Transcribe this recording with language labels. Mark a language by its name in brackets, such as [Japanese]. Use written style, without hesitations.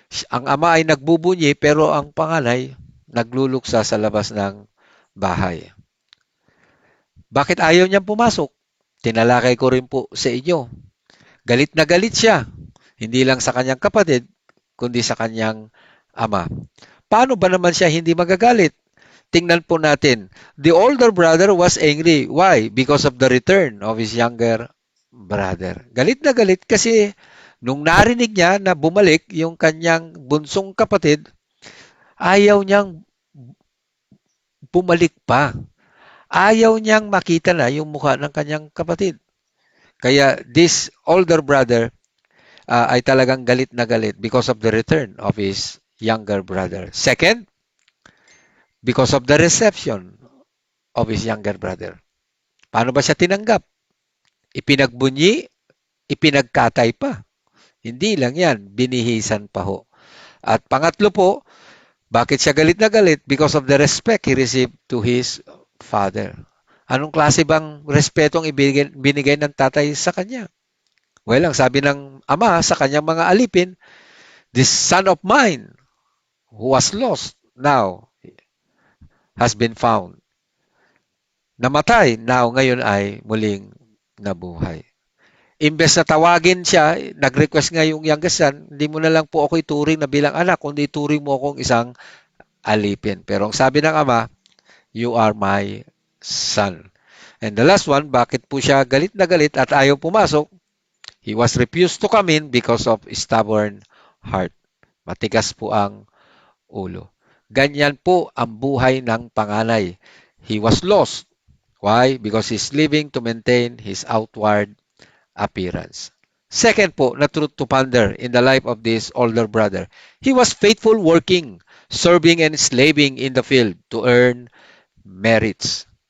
[Filipino] Ang ama ay nagbubunyi pero ang panganay nagluluksa sa labas ng bahay. Bakit ayaw niyang pumasok? Tinalakay ko rin po sa inyo. Galit na galit siya. Hindi lang sa kanyang kapatid, kundi sa kanyang ama. Paano ba naman siya hindi magagalit? Tingnan po natin. [English] The older brother was angry. Why? Because of the return of his younger brother. [Filipino] Galit na galit kasi nung narinig niya na bumalik yung kanyang bunsong kapatid, ayaw niyang bumalik pa. Ayaw niyang makita na yung mukha ng kanyang kapatid. [English] Kaya this older brother [Filipino] ay talagang galit na galit [English] because of the return of his younger brother. Second, because of the reception of his younger brother. [Filipino] Paano ba siya tinanggap? Ipinagbunyi, ipinagkatay pa. Hindi lang yan, binihisan pa ho. At pangatlo po, bakit siya galit na galit? [English] Because of the respect he received to his father. [Filipino] Anong klase bang respetong binigay ng tatay sa kanya? [English] Well, [Filipino] ang sabi ng ama sa kanyang mga alipin, [English] this son of mine who was lost now has been found. [Filipino] Namatay, now ngayon ay muling nabuhay. Imbes na tawagin siya, nag-request nga yung [English] youngest son, [Filipino] hindi mo na lang po ako ituring na bilang anak, kundi ituring mo akong isang alipin. Pero ang sabi ng ama, [English] you are my son. And the last one, [Filipino] bakit po siya galit na galit at ayaw pumasok? [English] He was refused to come in because of stubborn heart. [Filipino] Matigas po ang ulo. Ganyan po ang buhay ng panganay. [English] He was lost. Why? Because he's living to maintain his outward appearance. Second po, na truth to ponder in the life of this older brother. He was faithful working, serving and slaving in the field to earn merits.